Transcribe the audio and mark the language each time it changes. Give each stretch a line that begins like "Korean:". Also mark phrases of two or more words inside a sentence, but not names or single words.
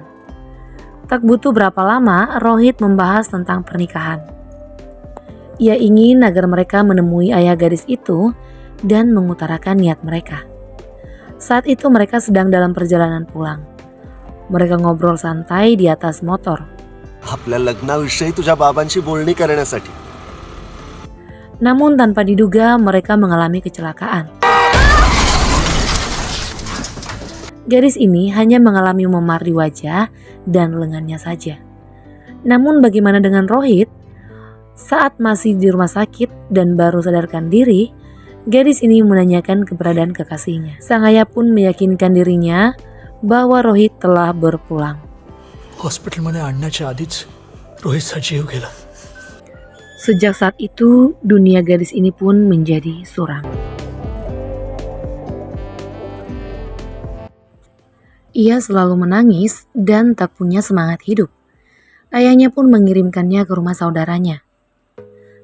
Indonesian: Tak butuh berapa lama Rohit membahas tentang pernikahan. Ia ingin agar mereka menemui ayah gadis itu dan mengutarakan niat mereka. Saat itu mereka sedang dalam perjalanan pulang. Mereka ngobrol santai di atas motor.
Marathi: आपल्या लग्नाविषयी तुझ्या बाबांशी बोलणी करण्यासाठी.
Indonesian: Namun tanpa diduga mereka mengalami kecelakaan. Gadis ini hanya mengalami memar di wajah dan lengannya saja. Namun bagaimana dengan Rohit? Saat masih di rumah sakit dan baru sadarkan diri, gadis ini menanyakan keberadaan kekasihnya. Sang ayah pun meyakinkan dirinya bahwa Rohit telah berpulang.
Marathi: हॉस्पिटलमध्ये आणण्याच्या आधीच रोहितचा जीव गेला.
Indonesian: Sejak saat itu, dunia gadis ini pun menjadi suram. Ia selalu menangis dan tak punya semangat hidup. Ayahnya pun mengirimkannya ke rumah saudaranya.